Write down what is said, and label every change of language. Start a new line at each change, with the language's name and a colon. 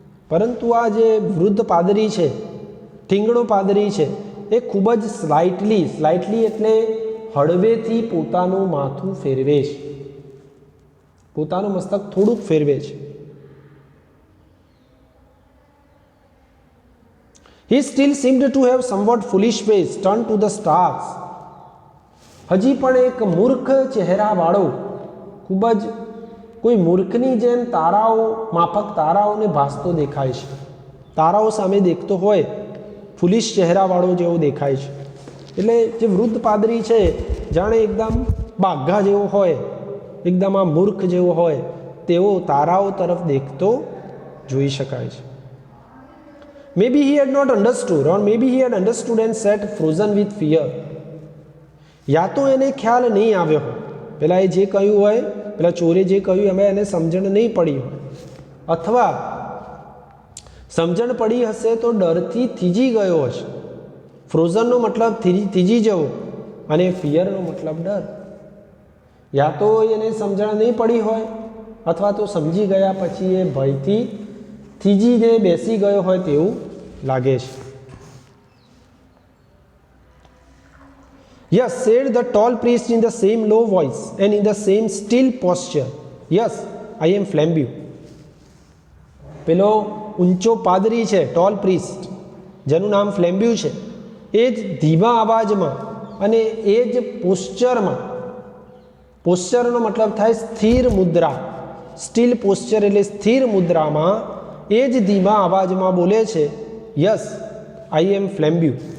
Gujarati: પરંતુ આ જે વૃદ્ધ પાદરી છે, ઠીંગણો પાદરી છે, એ ખૂબ જ સ્લાઇટલી એટલે હળવેથી પોતાનું માથું ફેરવે છે, પોતાનું મસ્તક થોડુંક ફેરવે છે.
English: He still seemed to have somewhat foolish face turned to the stars.
Gujarati: હજી પણ એક મૂર્ખ ચહેરાવાળો, ખૂબ જ કોઈ મૂર્ખની જેમ તારાઓ માફક તારાઓને ભાસતો દેખાય છે. તારાઓ સામે દેખતો હોય ફુલિશ ચહેરાવાળો જેવો દેખાય છે. એટલે જે વૃદ્ધ પાદરી છે જાણે એકદમ બાઘા જેવો હોય, એકદમ આ મૂર્ખ જેવો હોય તેવો તારાઓ તરફ દેખતો જોઈ શકાય છે.
English: Maybe he had not understood, or maybe he had understood and sat frozen with fear.
Gujarati: યા તો એને ખ્યાલ નહીં આવ્યો હોય, પેલા એ જે કહ્યું હોય, પેલા ચોરે જે કહ્યું એમાં એને સમજણ નહીં પડી હોય, અથવા સમજણ પડી હશે તો ડરથી થીજી ગયો હશે. ફ્રોઝનનો મતલબ થીજી જવો અને ફિયરનો મતલબ ડર. યા તો એને સમજણ નહીં પડી હોય અથવા તો સમજી ગયા પછી એ ભયથી થીજીને બેસી ગયો હોય તેવું લાગે છે.
English: Yes, said the tall priest in the same low voice and in the same still posture. Yes, I am Flambeau.
Gujarati: પેલો ઊંચો પાદરી છે, ટોલ પ્રિસ્ટ, જેનું નામ ફ્લેમ્બ્યુ છે, એ જ ધીમા અવાજમાં અને એ જ પોસ્ચરમાં. પોસ્ચરનો મતલબ થાય સ્થિર મુદ્રા. સ્ટીલ પોસ્ચર એટલે સ્થિર મુદ્રામાં એ જ ધીમા અવાજમાં બોલે છે,
English: Yes I am flambeau.